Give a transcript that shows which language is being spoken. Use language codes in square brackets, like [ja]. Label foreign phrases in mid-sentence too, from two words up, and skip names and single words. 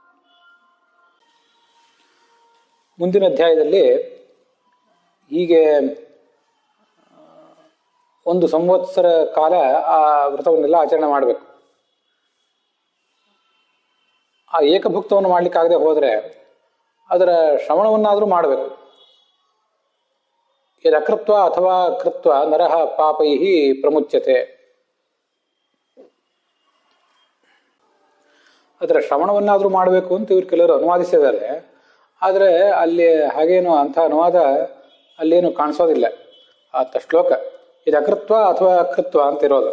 [kn] ಮುಂದಿನ ಅಧ್ಯಾಯದಲ್ಲಿ ಹೀಗೆ 1 ಸಂವತ್ಸರ ಕಾಲ ಆ ವ್ರತವನ್ನೆಲ್ಲ ಆಚರಣೆ ಮಾಡಬೇಕು. ಆ ಏಕಭುಕ್ತವನ್ನು ಮಾಡಲಿಕ್ಕಾಗದೆ ಹೋದರೆ ಅದರ ಶ್ರವಣವನ್ನಾದರೂ ಮಾಡಬೇಕು. [sa] ಯದಕೃತ್ವ ಅಥವಾ ಕೃತ್ವ ನರಹ ಪಾಪೈಹಿ ಪ್ರಮುಚ್ಯತೆ. [kn] ಅದರ ಶ್ರವಣವನ್ನಾದರೂ ಮಾಡಬೇಕು ಅಂತ ಇವರು ಕೆಲವರು ಅನುವಾದಿಸಿದ್ದಾರೆ. ಆದರೆ ಅಲ್ಲಿ ಹಾಗೇನು ಅಂಥ ಅನುವಾದ ಅಲ್ಲೇನು ಕಾಣಿಸೋದಿಲ್ಲ. ಆತ ಶ್ಲೋಕ [sa] ಇದಕೃತ್ವ ಅಥವಾ ಕೃತ್ವ [kn] ಅಂತ ಇರೋದು.